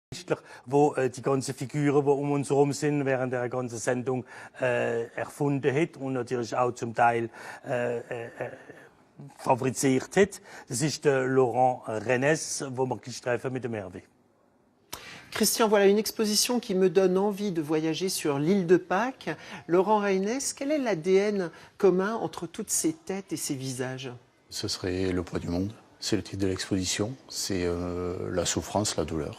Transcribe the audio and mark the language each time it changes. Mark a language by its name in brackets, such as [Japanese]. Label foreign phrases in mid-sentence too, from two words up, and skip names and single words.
[German] wo die ganzen Figuren, die um uns herum sind, während der ganzen Sendung erfunden hat und natürlich auch zum Teil fabriziert hat. Das ist der Laurent Rennes, wo wir treffen mit dem Hervé. [French] Christian, voilà une exposition qui me donne envie de voyager sur l'île de Pâques. Laurent Reynès, quel est l'ADN commun entre toutes ces têtes et ces visages? Ce serait le poids du monde. C'est le titre de l'exposition. C'est la souffrance, la douleur.